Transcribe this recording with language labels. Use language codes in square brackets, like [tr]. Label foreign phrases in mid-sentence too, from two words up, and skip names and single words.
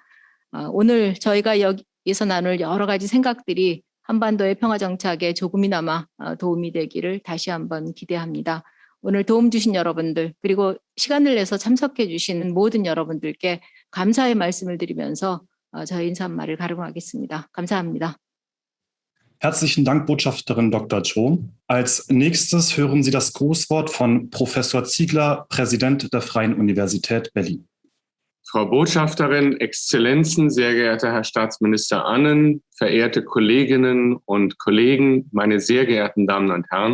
[ko] 오늘 저희가 여기서 나눌 여러 가지 생각들이 한반도의 평화 정착에 조금이나마 도움이 되기를 다시 한번 기대합니다. 오늘 도움 주신 여러분들 그리고 시간을 내서 참석해 주신 모든 여러분들께 감사의 말씀을 드리면서 저희 인사말을 가름하겠습니다. 감사합니다. [de] Herzlichen Dank, Botschafterin Dr. Cho. Als nächstes hören Sie das Grußwort von Professor Ziegler, Präsident der Freien Universität Berlin. Frau Botschafterin, Exzellenzen, sehr geehrter Herr Staatsminister Annen, verehrte Kolleginnen und Kollegen, meine sehr geehrten Damen und Herren.